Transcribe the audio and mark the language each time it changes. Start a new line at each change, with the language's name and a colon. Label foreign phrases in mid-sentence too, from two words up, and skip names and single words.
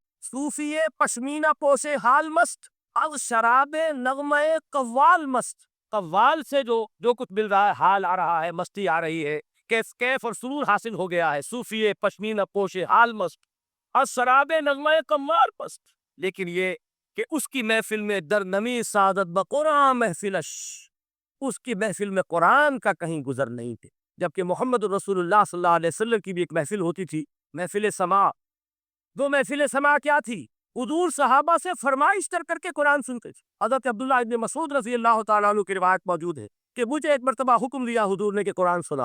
Persian: صوفی پشمینہ پوشے حال مست، اب شراب نغمہ قوال مست.
Urdu: قوال سے جو کچھ مل رہا ہے، حال آ رہا ہے، مستی آ رہی ہے، کیف اور سرور حاصل ہو گیا ہے.
Persian: صوفی پشمینہ پوشے حال مست، از شراب نغمہ قوال مست.
Urdu: لیکن یہ کہ اس کی محفل میں
Persian: در نمی سعادت بقرآن محفلش،
Urdu: اس کی محفل میں قرآن کا کہیں گزر نہیں تھے. جبکہ محمد رسول اللہ
Arabic: صلی اللہ علیہ وسلم
Urdu: کی بھی ایک محفل ہوتی تھی، محفل سماع. وہ محفل سماع کیا تھی؟ حضور صحابہ سے فرمائش کر کے قرآن سنتے تھے. حضرت عبداللہ ابن مسعود
Arabic: رضی اللہ تعالیٰ عنہ
Urdu: کی روایت موجود ہے کہ مجھے ایک مرتبہ حکم دیا حضور نے کہ قرآن سناؤ.